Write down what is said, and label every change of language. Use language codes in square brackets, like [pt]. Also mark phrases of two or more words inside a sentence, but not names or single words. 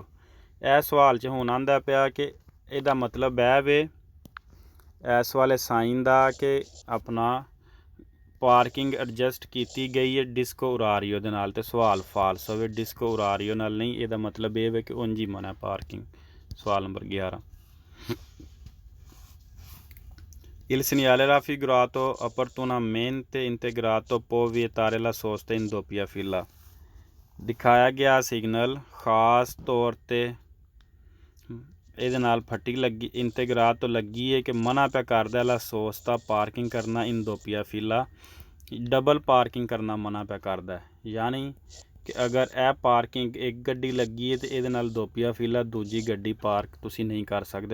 [pa] ਇਹ ਸਵਾਲ 'ਚ ਹੁਣ ਆਉਂਦਾ ਪਿਆ ਕਿ ਇਹਦਾ ਮਤਲਬ ਇਹ ਵੇ ਇਸ ਵਾਲੇ ਸਾਈਨ ਦਾ ਕਿ ਆਪਣਾ ਪਾਰਕਿੰਗ ਐਡਜਸਟ ਕੀਤੀ ਗਈ ਹੈ [it] disco orario [pa] ਦੇ ਨਾਲ, ਤੇ ਸਵਾਲ ਫਾਲਸ ਹੋਵੇ। [it] disco orario [pa] ਨਾਲ ਨਹੀਂ, ਇਹਦਾ ਮਤਲਬ ਇਹ ਵੇ ਕਿ ਉਂਝ ਹੀ ਮਨਾ ਪਾਰਕਿੰਗ। ਸਵਾਲ ਨੰਬਰ 11। [it] Il segnale raffigurato opportunamente integrato può vietare la sosta in doppia fila। [pa] ਦਿਖਾਇਆ ਗਿਆ ਸਿਗਨਲ ਖਾਸ ਤੌਰ 'ਤੇ ਇਹਦੇ ਨਾਲ ਫੱਟੀ ਲੱਗੀ ਇੰਤੇਗਰਾਤ ਤੋਂ ਲੱਗੀ ਹੈ ਕਿ ਮਨਾ ਪਿਆ ਕਰਦਾ [it] la sosta [pa] ਪਾਰਕਿੰਗ ਕਰਨਾ [it] in doppia fila, [pa] ਡਬਲ ਪਾਰਕਿੰਗ ਕਰਨਾ ਮਨਾ ਪਿਆ ਕਰਦਾ। ਯਾਨੀ ਕਿ ਅਗਰ ਇਹ ਪਾਰਕਿੰਗ ਇੱਕ ਗੱਡੀ ਲੱਗੀ ਹੈ ਤੇ ਇਹਦੇ ਨਾਲ [it] doppia fila [pa] ਦੂਜੀ ਗੱਡੀ ਪਾਰਕ ਤੁਸੀਂ ਨਹੀਂ ਕਰ ਸਕਦੇ।